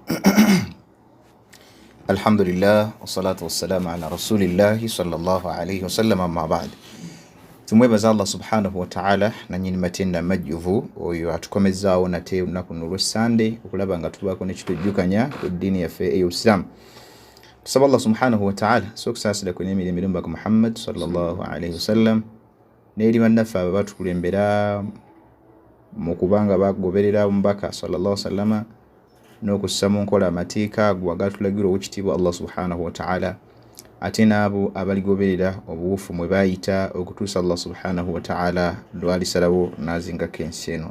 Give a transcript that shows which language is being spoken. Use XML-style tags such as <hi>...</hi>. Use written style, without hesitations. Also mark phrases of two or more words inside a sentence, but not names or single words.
<ar>الحمد لله والصلاة والسلام على رسول الله صلى الله عليه وسلم. أما بعد</ar> <lg>tumwebaza</lg> <ar>الله سبحانه وتعالى</ar> <lg>nanyini matenda majjuvu oyo atukomezaawo nate olunaku olw'Essande okulaba nga tubaako nekitujjukanya ku ddiini yaffe ey'Obusiraamu. Tusaba</lg> <ar>الله سبحانه وتعالى</ar> <lg>sokusaasira ku n'emirembe ku Muhammad</lg> <ar>صلى الله عليه وسلم</ar> <lg>n'eri bannaffe abo batukulembera mu kubanga bagoberera omubaka</lg> <ar>صلى الله عليه وسلم</ar> <lg>n'okussa mu nkola amateeka ago agatulagira ow'ekitiibwa</lg> <ar>الله سبحانه وتعالى</ar> <lg>ate n'abo abaligoberera obuwufu mwe bayita okutuusa</lg> <ar>الله سبحانه وتعالى</ar> <lg>lwalisalawo n'azingako ensi eno.</lg>